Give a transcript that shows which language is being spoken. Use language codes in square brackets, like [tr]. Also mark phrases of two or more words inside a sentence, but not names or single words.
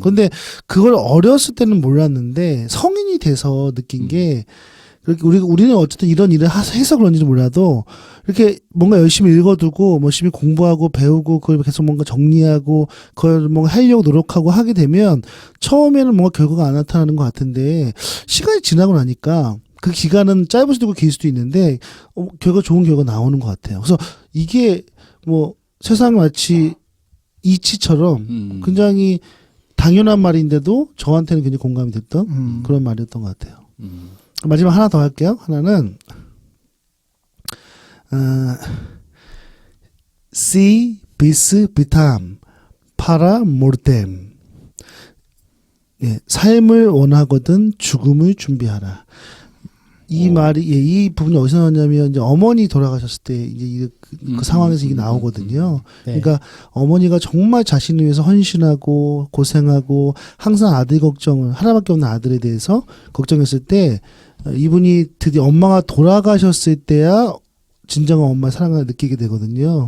[ko] 그런데 그걸 어렸을 때는 몰랐는데 성인이 돼서 느낀 게 그렇게 우리는 어쨌든 이런 일을 해서 그런지는 몰라도 이렇게 뭔가 열심히 읽어두고 열심히 공부하고 배우고 그걸 계속 뭔가 정리하고 그걸 뭔가 하려고 노력하고 하게 되면 처음에는 뭔가 결과가 안 나타나는 것 같은데 시간이 지나고 나니까 그 기간은 짧을 수도 있고 길 수도 있는데 좋은 결과 나오는 것 같아요. 그래서 이게 뭐 세상 마치 이치처럼 굉장히 당연한 말인데도 저한테는 굉장히 공감이 됐던 그런 말이었던 것 같아요. 마지막 하나 더 할게요. 하나는 [la] si bis vitam para mortem. [ko] 예, 삶을 원하거든 죽음을 준비하라. 이 말이 이 부분이 어디서 나왔냐면 이제 어머니 돌아가셨을 때 이제 그 상황에서 이게 나오거든요. 네. 그러니까 어머니가 정말 자신을 위해서 헌신하고 고생하고 항상 아들 걱정을 하나밖에 없는 아들에 대해서 걱정했을 때 이분이 드디어 엄마가 돌아가셨을 때야 진정한 엄마의 사랑을 느끼게 되거든요.